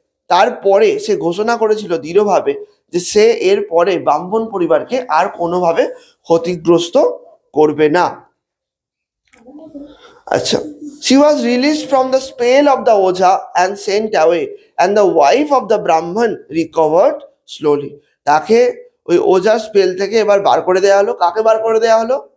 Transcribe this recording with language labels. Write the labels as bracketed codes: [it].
[bn] তারপরে সে ঘোষণা করেছিল দৃঢ়ভাবে যে সে এর পরে ব্রাহ্মণ পরিবারকে আর কোনোভাবে ক্ষতিগ্রস্ত করবে না। [en] আচ্ছা, she was released from the spell of the Oja and sent away, and the wife of the Brahman recovered slowly. [bn] তাকে ওই ওঝার স্পেল থেকে এবার বার করে দেওয়া হলো। কাকে বার করে দেওয়া হলো?